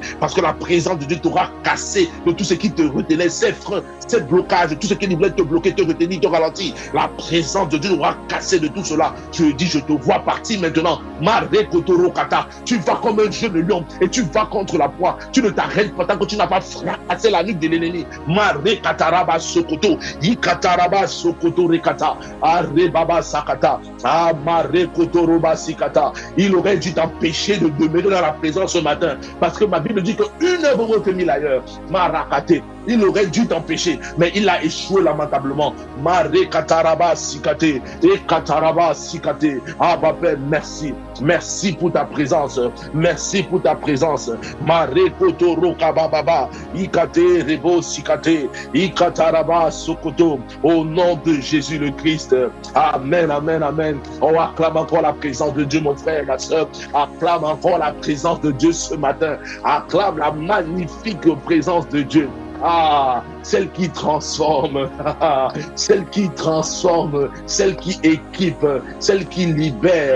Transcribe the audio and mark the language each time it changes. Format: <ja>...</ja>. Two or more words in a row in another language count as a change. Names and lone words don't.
<fr>Parce que la présence de Dieu t'aura cassé de tout ce qui te retenait, ces freins, ces blocages, tout ce qui voulait te bloquer, te retenir, te ralentir. La présence de Dieu t'aura cassé de tout cela. Je dis, je te vois partir maintenant. Tu vas comme un jeune lion et tu vas contre la proie. Tu ne t'arrêtes pas tant que tu n'as pas fracassé la nuque de l'ennemi. Mare kataraba sokoto, ikataraba sokoto rekata, arebaba sakata, amare kotoroba sikata. Il aurait dû t'empêcher de demeurer dans la présence ce matin, parce que ma Bible dit qu'une œuvre vaut que 1000 ailleurs. Marakate. Il aurait dû t'empêcher, mais il a échoué lamentablement. Mare kataraba sikate, et kataraba sikate. Ah, papa, merci. Merci pour ta présence. Merci pour ta présence. Mare kotoro kabababa, ikate rebo sikate, ikataraba sokoto. Au nom de Jésus le Christ. Amen, amen, amen. On acclame encore la présence de Dieu, mon frère, ma soeur. Acclame encore la présence de Dieu ce matin. Acclame la magnifique présence de Dieu. Ah, celle qui transforme, celle qui transforme, celle qui équipe, celle qui libère.</fr>